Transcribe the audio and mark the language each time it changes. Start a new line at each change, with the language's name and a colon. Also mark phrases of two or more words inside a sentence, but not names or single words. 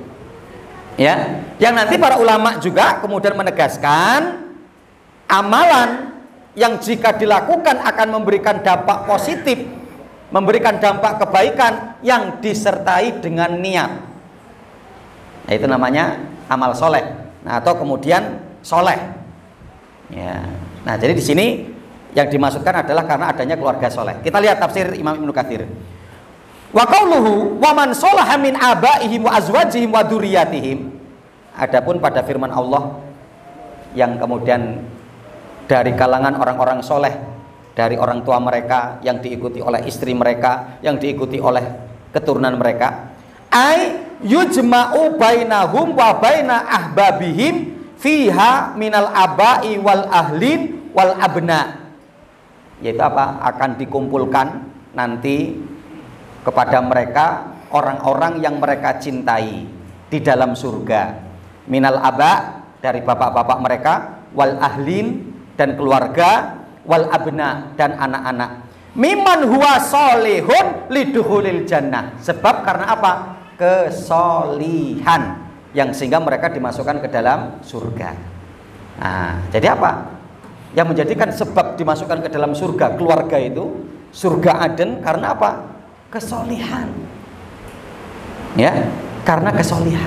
Indonesian: Ya, yang nanti para ulama juga kemudian menegaskan amalan yang jika dilakukan akan memberikan dampak positif, memberikan dampak kebaikan yang disertai dengan niat. Nah, itu namanya amal soleh. Nah, atau kemudian soleh. Ya. Nah, jadi di sini yang dimaksudkan adalah karena adanya keluarga soleh. Kita lihat tafsir Imam Ibnu Katsir.
Arabic: وقوله ومن صلح من آبائهم وأزواجهم وذرياتهم.
Indonesian: Adapun pada firman Allah yang kemudian dari kalangan orang-orang soleh, dari orang tua mereka, yang diikuti oleh istri mereka, yang diikuti oleh keturunan mereka,
Arabic: أي يجمع بينهم وبين أحبابهم فيها من الآباء والأهلين والأبناء,
Indonesian: yaitu apa? Akan dikumpulkan nanti kepada mereka orang-orang yang mereka cintai di dalam surga,
Arabic: من الآباء,
Indonesian: dari bapak-bapak mereka,
Arabic: والأهلين,
Indonesian: dan keluarga,
Arabic: والأبناء,
Indonesian: dan anak-anak,
Arabic: ممن هو صالح لدخول الجنة,
Indonesian: sebab karena apa? Kesolihan, yang sehingga mereka dimasukkan ke dalam surga. Nah, jadi apa? Yang menjadikan sebab dimasukkan ke dalam surga, keluarga itu, surga Aden, karena apa? Kesolihan. Ya, karena kesolihan.